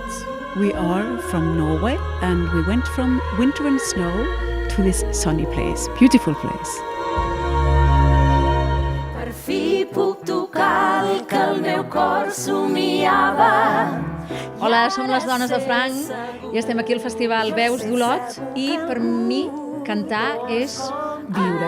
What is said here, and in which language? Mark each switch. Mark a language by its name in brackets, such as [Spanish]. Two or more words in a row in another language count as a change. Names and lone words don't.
[English] We are from Norway and we went from winter and snow to this sunny place, beautiful place. [Catalan] Per fi puc tocar el que el meu cor somiava. Hola, som les dones de Franc i estem aquí al Festival Veus d'Olot i per mi cantar és viure.